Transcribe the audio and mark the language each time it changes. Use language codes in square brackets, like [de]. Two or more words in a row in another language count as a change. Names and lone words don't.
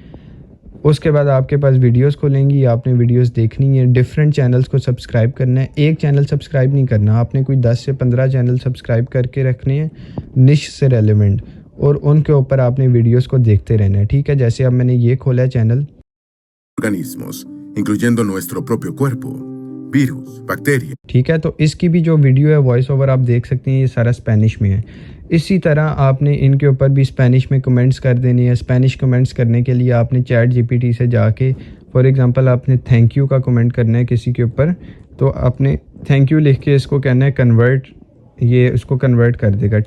[ur] اس کے بعد آپ کے پاس ویڈیوز کھلیں گی, آپ نے ویڈیوز دیکھنی ہے. [en] different channels [ur] کو سبسکرائب کرنا ہے. ایک چینل سبسکرائب نہیں کرنا, آپ نے کوئی 10 سے 15 چینل سبسکرائب کر کے رکھنے ہیں نش سے ریلیونٹ, اور ان کے اوپر آپ نے ویڈیوز کو دیکھتے رہنا ہے. ٹھیک ہے, جیسے اب میں نے یہ کھولا ہے چینل, [es] organismos, incluyendo nuestro propio cuerpo, virus, bacterias. [ur] ٹھیک ہے, تو اس کی بھی جو ویڈیو ہے [en] voice over [ur] آپ دیکھ سکتے ہیں, یہ سارا اسپینش میں ہے. اسی طرح آپ نے ان کے اوپر بھی اسپینش میں کمنٹس کر دینے ہیں. [en] Spanish comments [ur] کرنے کے لیے آپ نے چیٹ جی پی ٹی سے جا کے [en] for example [ur] آپ نے [en] thank you [ur] کا کمنٹ کرنا ہے کسی کے اوپر, تو آپ نے [en] thank you [ur] لکھ کے اس کو کہنا ہے کنورٹ, یہ اس کو کنورٹ کر دے گا.